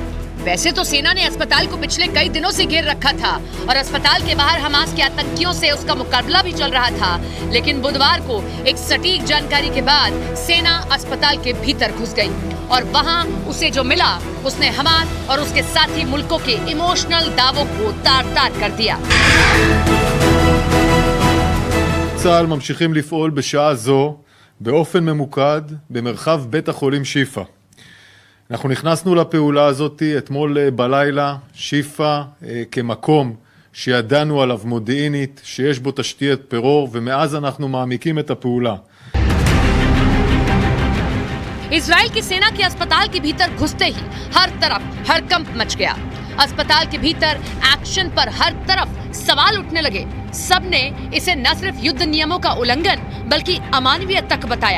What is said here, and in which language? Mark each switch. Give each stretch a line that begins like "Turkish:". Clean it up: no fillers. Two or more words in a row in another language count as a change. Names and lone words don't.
Hindi: वैसे तो सेना ने अस्पताल को पिछले कई दिनों से घेर रखा था और अस्पताल के बाहर हमास के आतंकियों से उसका मुकाबला भी चल रहा था। लेकिन बुधवार को एक सटीक जानकारी के बाद सेना अस्पताल के भीतर घुस गई और वहां उसे जो मिला, उसने हमास और उसके साथी मुल्कों के इमोशनल दावों को तार-तार कर दिया।
Hebrew: צה"ל ממשיכים לפעול בשעה זו באופן ממוקד במרחב בית החולים שיפה. אנחנו נכנסנו לפעולה הזאת אתמול בלילה. שיפה כמקום שידענו עליו מודיעינית שיש בו תשתית טרור, ומאז אנחנו מעמיקים את הפעולה.
Hindi: इजराइल की सेना के अस्पताल के भीतर घुसते ही हर तरफ हड़कंप मच गया। अस्पताल के भीतर एक्शन पर हर तरफ सवाल उठने लगे। सबने इसे न सिर्फ युद्ध नियमों का उल्लंघन बल्कि अमानवीय तक बताया।